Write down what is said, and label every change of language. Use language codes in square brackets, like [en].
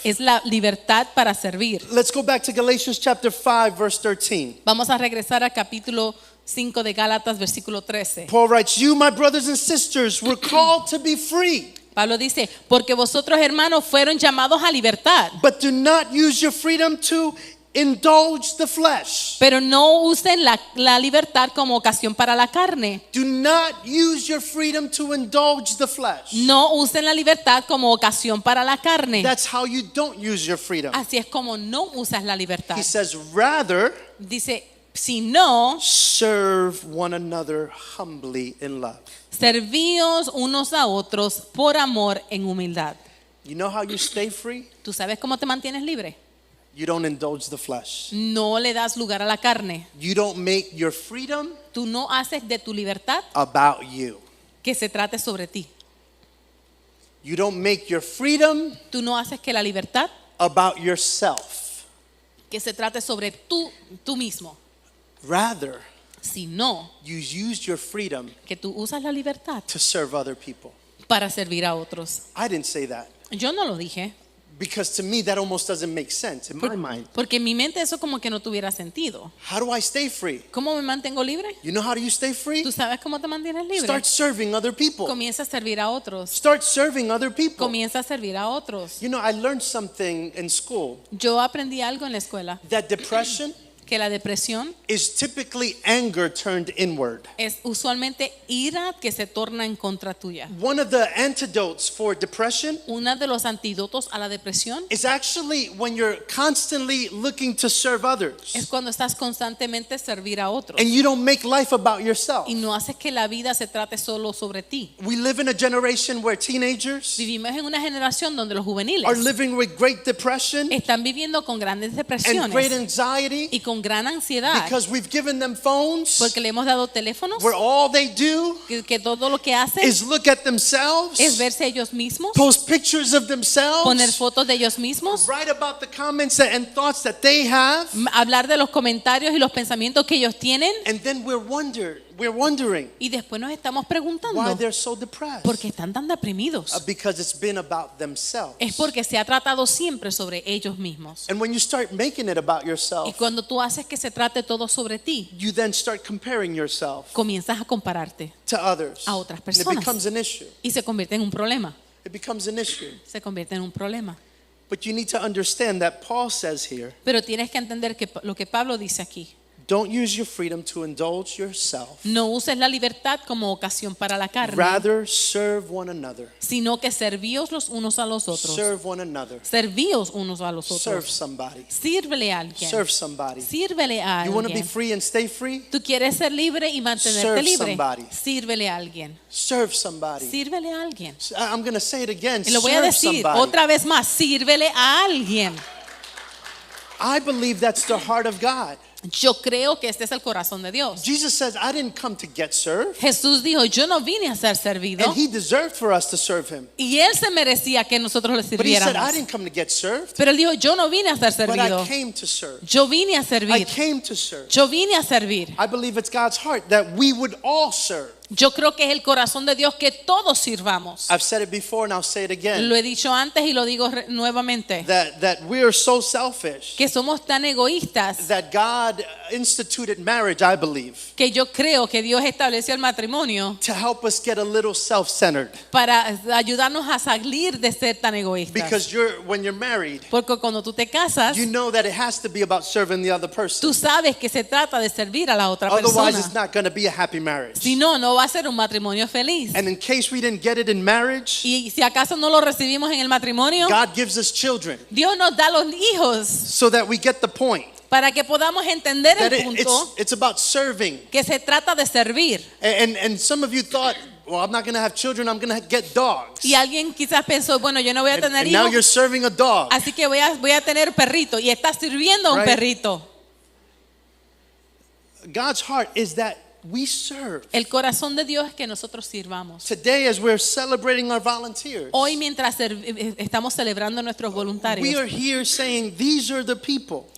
[es] Es la libertad para servir. [en] Let's go back to Galatians chapter 5, verse 13. [es] Vamos a regresar al capítulo 5 de Gálatas, versículo 13. [en] Paul writes, you, my brothers and sisters, were called to be free, [es] Pablo dice, porque vosotros hermanos fueron llamados a libertad, [en] but do not use your freedom to indulge the flesh. [es] pero no usen la libertad como ocasión para la carne. [en] Do not use your freedom to indulge the flesh. [es] No usen la libertad como ocasión para la carne. [en] That's how you don't use your freedom. [es] Así es como no usas la libertad. [en] He says, rather, [es] Dice, si no, [en] serve one another humbly in love. [es] servíos unos a otros por amor en humildad. [en] You know how you stay free? [es] ¿Tú sabes cómo te mantienes libre? [en] You don't indulge the flesh. [es] No le das lugar a la carne. [en] You don't make your freedom [es] Tú no haces de tu libertad [en] about you. [es] que se trate sobre ti. [en] You don't make your freedom [es] Tú no haces que la libertad [en] about yourself. [es] que se trate sobre tú mismo, [en] Rather, [es] sino [en] you use your freedom [es] que tú usas la libertad [en] to serve other people. [es] para servir a otros. [en] I didn't say that [es] Yo no lo dije, [en] because to me that almost doesn't make sense in my mind. [es] porque en mi mente eso como que no tuviera sentido. [en] How do I stay free? [es] ¿Cómo me mantengo libre? [en] You know how do you stay free? [es] ¿Tú sabes cómo te mantienes libre? [en] Start serving other people. [es] Comienza a servir a otros. [en] Start serving other people. [es] Comienza a servir a otros. [en] You know, I learned something in school [es] Yo aprendí algo en la escuela, [en] that depression [es] que la depresión [en] is typically anger turned inward. [es] es usualmente ira que se torna en contra tuya. [en] One of the antidotes for depression [es] Uno de los antídotos a la depresión [en] is actually when you're constantly looking to serve others [es] es cuando estás constantemente servir a otros [en] and you don't make life about yourself. [es] y no haces que la vida se trate solo sobre ti. [en] We live in a generation where teenagers [es] Vivimos en una generación donde los juveniles [en] are living with great depression [es] están viviendo con grandes [en] and [es] depresiones [en] great anxiety [es] y con gran ansiedad [en] because we've given them phones [es] porque le hemos dado teléfonos [en] where all they do [es] que todo lo que hacen [en] is look at themselves, [es] es verse ellos mismos, [en] post pictures of [es] poner [en] themselves, [es] fotos de ellos mismos, [en] write about the comments and thoughts that they have, [es] hablar de los comentarios y los pensamientos que ellos tienen, [en] and then we're wondering [es] y después nos estamos [en] why [es] preguntando [en] they're so depressed. [es] por qué están tan deprimidos. [en] Because it's been about themselves. [es] Es porque se ha tratado siempre sobre ellos mismos. [en] And when you start making it about [es] Y [en] yourself, [es] cuando tú haces que se trate todo sobre ti, [en] you then start comparing yourself [es] comienzas a compararte [en] to others. [es] a otras [en] And it [es] personas. [en] becomes an issue. [es] Y se convierte en un problema. [en] It becomes an issue. [es] Se convierte en un problema. [en] But you need to understand that Paul says here, [es] Pero tienes que entender que lo que Pablo dice aquí. [en] don't use your freedom to indulge yourself. [es] No uses la libertad como ocasión para la carne, [en] Rather, serve one another. [es] sino que servíos los unos a los otros. [en] Serve one another. [es] Servíos unos a los [en] Serve [es] otros. [en] somebody. [es] Sírvele a alguien. [en] Serve somebody. [es] Sírvele a [en] You want to be [es] alguien. [en] free and stay free? [es] Tú quieres ser libre y mantenerte [en] Serve [es] libre. [en] somebody. [es] Sírvele a alguien. [en] Serve somebody. [es] Sírvele a alguien. [en] I'm going to say it again. [es] Y lo voy a [en] Serve [es] decir [en] somebody. [es] otra vez más. Sírvele a alguien. [en] I believe that's the heart of God. [es] Yo creo que este es el corazón de Dios. [en] Jesus says, I didn't come to get served. [es] Jesús dijo, yo no vine a ser servido. [en] And he deserved for us to serve him. [es] Y él se merecía que nosotros le [en] But he said, I [es] sirviéramos. [en] didn't come to get served, [es] Pero él dijo, yo no vine a ser [en] but [es] servido. [en] I came to serve. [es] Yo vine a [en] I [es] servir. [en] came to serve. [es] Yo vine a servir. [en] I believe it's God's heart that we would all serve. [es] Yo creo que es el corazón de Dios que todos sirvamos. [en] I've said it before and I'll say it again. [es] Lo he dicho antes y lo digo nuevamente. [en] That we are so selfish [es] Que somos tan egoístas [en] that God instituted marriage, I believe, [es] que yo creo que Dios estableció el matrimonio [en] to help us get a little self-centered. [es] para ayudarnos a salir de ser tan egoístas. [en] Because when you're married, [es] Porque cuando tú te casas, [en] you know that it has to be about serving the other person. [es] tú sabes que se trata de servir a la otra [en] Otherwise, [es] persona. [en] it's not going to be a happy marriage. [es] Si no, no va a ser un matrimonio feliz. [en] And in case we didn't get it in marriage, [es] Y si acaso no lo recibimos en el matrimonio, [en] God gives us children [es] Dios nos da los hijos [en] so that we get the point. [es] para que podamos entender [en] That [es] el punto [en] it's about serving. [es] que se trata de servir. [en] And some of you thought, well, I'm not going to have children, I'm going to get dogs. [es] Y alguien quizás pensó, bueno, yo no voy a tener [en] And now you're [es] hijos, [en] serving a dog. [es] así que voy a tener perrito. Y está sirviendo a un [en] Right. [es] perrito. [en] God's heart is that we serve. [es] El corazón de Dios es que nosotros sirvamos. [en] Today, as we're celebrating our volunteers, [es] Hoy mientras estamos celebrando a nuestros [en] we [es] voluntarios, [en] are here saying these are the people